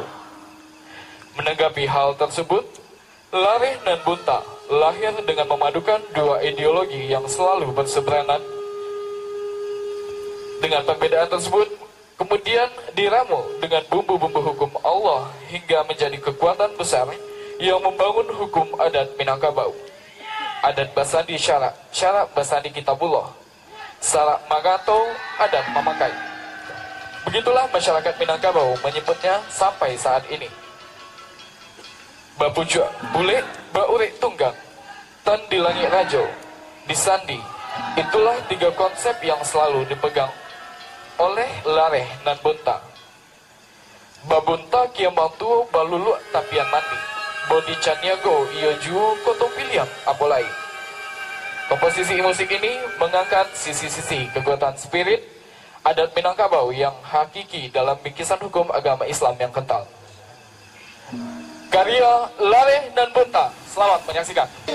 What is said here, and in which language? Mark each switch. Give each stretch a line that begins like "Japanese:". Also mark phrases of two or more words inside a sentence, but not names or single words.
Indonesian: Menanggapi hal tersebut, Lareh Nan Bunta lahir dengan memadukan dua ideologi yang selalu berseberangan. Dengan perbedaan tersebut, kemudian diramu dengan bumbu-bumbu hukum Allah hingga menjadi kekuatan besar yang membangun hukum adat Minangkabau.
Minangkabau: Adat Basansi Sarak, Sarak Basandi Kitabullah, Sarak Magato, adat memakai.
Indonesian: Begitulah masyarakat Minangkabau menyebutnya sampai saat ini.
Minangkabau: Bapuja, bule, baurek tunggang, tan di langit rajo, disandi.
Indonesian: Itulah tiga konsep yang selalu dipegang oleh Lareh Nan Bunta.
Minangkabau: Babunta kiamang tuo balulu tapian mandi. Bodi Caniago iyo juo kotong pilihan apolai.
Indonesian: Komposisi musik ini mengangkat sisi-sisi kekuatan spirit adat Minangkabau yang hakiki dalam bingkisan hukum agama Islam yang kental. Karya Lareh Nan Bunta. Selamat menyaksikan.